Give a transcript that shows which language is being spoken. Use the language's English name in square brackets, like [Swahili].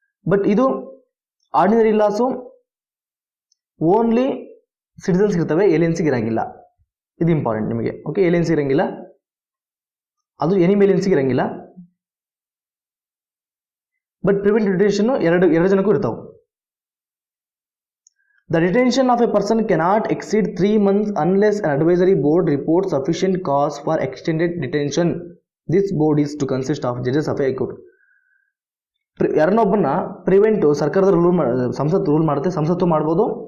[Kannada] But ಇದು ordinary loss only ಸಿಟಿಸನ್ಸ್ಗೆ ಇರ್ತವೆ, ಏಲಿಯನ್ಸಿಗೆ ಇರೋಂಗಿಲ್ಲ. ಇದು ಇಂಪಾರ್ಟೆಂಟ್ ನಿಮಗೆ. ಓಕೆ, ಏಲಿಯನ್ಸ್ ಇರೋಂಗಿಲ್ಲ, ಅದು ಎನಿಮಿ ಏಲಿಯನ್ಸಿಗೆ ಇರೋಂಗಿಲ್ಲ. ಬಟ್ ಪ್ರಿವೆಂಟಿವ್ ಡಿಟೆನ್ಷನ್ನು ಎರಡು ಜನಕ್ಕೂ ಇರ್ತಾವೆ. [English] The detention of a person cannot exceed 3 months unless an advisory board reports sufficient cause for extended detention. This board is to consist of judges of a court. [Kannada] ಯಾರನ್ನೊಬ್ಬನ prevent ಸರ್ಕಾರದ ಸಂಸತ್ತು rule ಮಾಡುತ್ತೆ, ಸಂಸತ್ತು ಮಾಡ್ಬೋದು.